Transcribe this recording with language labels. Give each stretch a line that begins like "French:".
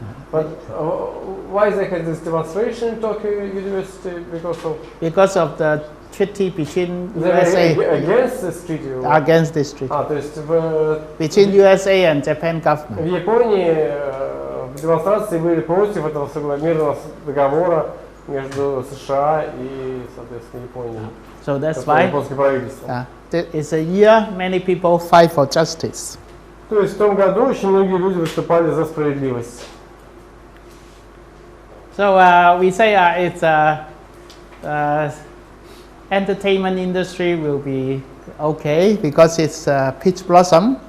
English: But why they had this demonstration in Tokyo University? Because of the treaty between USA against this treaty. Against this treaty.
Russian: То есть
English: between USA and Japan government.
Russian: В Японии демонстрации были против этого мирного договора между США и, соответственно, Японией.
English: So that's why it's a year many people fight for justice.
Russian: То есть в том году очень многие люди выступали за справедливость.
English: So we say it's entertainment industry will be okay because it's peach blossom.